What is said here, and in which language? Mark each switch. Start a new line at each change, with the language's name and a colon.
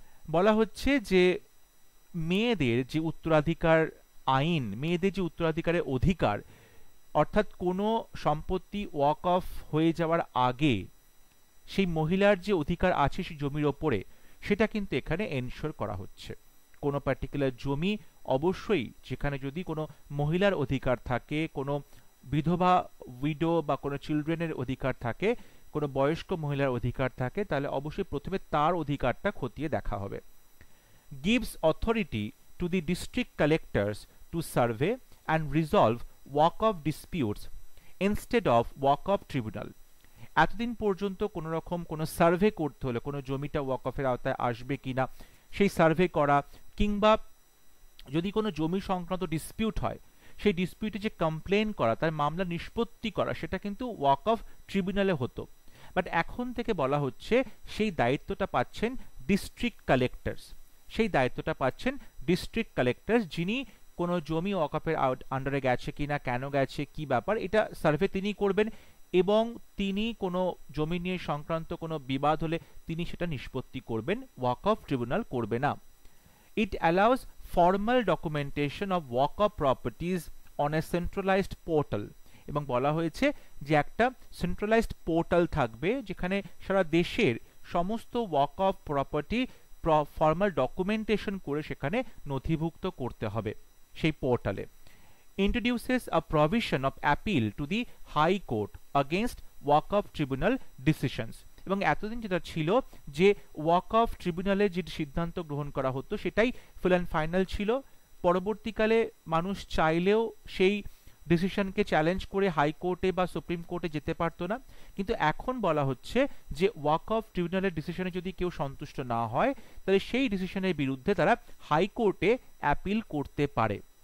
Bangla: বলা হচ্ছে যে মেয়েদের যে উত্তরাধিকার আইন, মেয়েদের যে উত্তরাধিকারের অধিকার, অর্থাৎ কোনো সম্পত্তি ওয়াকফ হয়ে যাওয়ার আগে সেই মহিলার যে অধিকার আছে সেই জমির ওপরে, সেটা কিন্তু এখানে এনশিওর করা হচ্ছে। কোনো পার্টিকুলার জমি অবশ্যই, যেখানে যদি কোনো মহিলার অধিকার থাকে, কোনো বিধবা উইডো বা কোনো চিলড্রেনের অধিকার থাকে, কোনো বয়স্ক মহিলার অধিকার থাকে, তাহলে অবশ্যই প্রথমে তার অধিকারটা খতিয়ে দেখা হবে।
English: gives authority to the district collectors to survey and resolve walk-off disputes instead of walk-off tribunal।
Bangla: এতদিন পর্যন্ত কোনো রকম কোনো সার্ভে করতে হলে, কোনো জমিটা ওয়াকফের আওতায় আসবে কিনা সেই সার্ভে করা, কিংবা যদি কোনো জমি সংক্রান্ত ডিসপিউট হয় সেই ডিসপিউটে যে কমপ্লেন করা, তার মামলা নিষ্পত্তি করা, সেটা কিন্তু ওয়াকফ ট্রিব্যুনালে হতো। বাট এখন থেকে বলা হচ্ছে সেই দায়িত্বটা পাচ্ছেন ডিস্ট্রিক্ট কালেক্টরস। সেই দায়িত্বটা পাচ্ছেন ডিস্ট্রিক্ট কালেক্টরস, যিনি কোনো জমি ওয়াকফের আন্ডারে গেছে কিনা, কেন গেছে, কি ব্যাপার, এটা সার্ভে তিনি করবেন, এবং তিনি কোনো জমি নিয়ে সংক্রান্ত কোনো বিবাদ হলে তিনি সেটা নিষ্পত্তি করবেন, ওয়াকফ ট্রিব্যুনাল করবে না।
English: It allows formal documentation of ওয়াকফ properties on a centralised portal.
Bangla: এবং বলা হয়েছে যে একটা সেন্ট্রালাইজড পোর্টাল থাকবে যেখানে সারা দেশের সমস্ত ওয়াকফ প্রপার্টি ফর্মাল ডকুমেন্টেশন করে সেখানে নথিভুক্ত করতে হবে সেই পোর্টালে।
English: introduces a provision of appeal to the High Court against ওয়াকফ tribunal decisions।
Bangla: এবং এতদিন যেটা ছিল যে ওয়াকফ ট্রিব্যুনালে যে সিদ্ধান্ত গ্রহণ করা হতো সেটাই ফুল অ্যান্ড ফাইনাল ছিল। পরবর্তীকালে মানুষ চাইলেও সেই ডিসিশনকে চ্যালেঞ্জ করে হাইকোর্টে বা সুপ্রিম কোর্টে যেতে পারতো না, কিন্তু এখন বলা হচ্ছে যে ওয়াকফ ট্রিব্যুনালের ডিসিশনে যদি কেউ সন্তুষ্ট না হয় তাহলে সেই ডিসিশনের বিরুদ্ধে তারা হাইকোর্টে অ্যাপিল করতে পারে।